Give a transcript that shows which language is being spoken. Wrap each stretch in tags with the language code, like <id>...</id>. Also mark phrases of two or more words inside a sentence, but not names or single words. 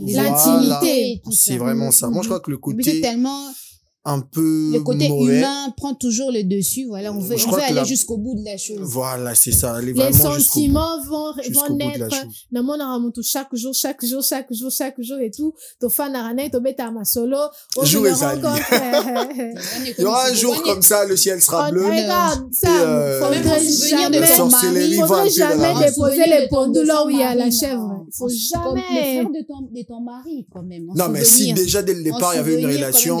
<fr>l'intimité. C'est vraiment ça. Moi, je crois que le côté un peu le côté mauvais. Humain prend toujours le dessus. Voilà, on veut aller jusqu'au bout de la chose. Voilà, c'est ça. Les sentiments vont naître. Chaque jour et tout. To fan arane, to beta ma solo. Jour et il y aura un jour comme ça, le ciel sera bleu. Regarde ça. Faudrait jamais déposer les pendules là où il y a la chèvre. Faut jamais. Le frère de ton mari, quand même. Non, mais si déjà dès le départ, il y avait une relation,</fr>